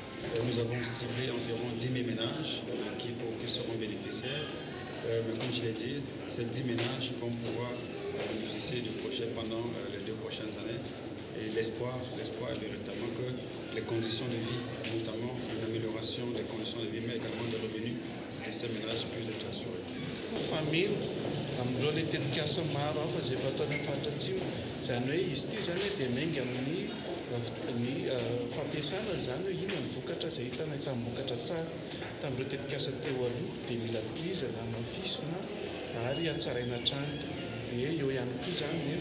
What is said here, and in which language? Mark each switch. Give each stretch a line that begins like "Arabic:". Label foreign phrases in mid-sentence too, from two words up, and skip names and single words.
French: Nous avons ciblé environ 10 000 ménages qui seront bénéficiaires, mais comme je l'ai dit, ces 10 ménages vont pouvoir bénéficier du projet pendant les 2 prochaines années. Et l'espoir est véritablement que les conditions de vie, notamment l'amélioration des conditions de vie, mais également des revenus de ces ménages puissent être assurés.
Malagasy: Famille amin'ireo ilay tetikasa maro hafa izay efa ataony amin'ny faritra atsimo izany hoe izy ity zany hoe dia menga amin'ny fampiasana zany hoe inona ny vokatra izay hitana tambokatra tsara tamin'ireo tetikasa teo aloha dia mila tohizana mafisina ary hatsaraina trano dia eo ihany koa zany ny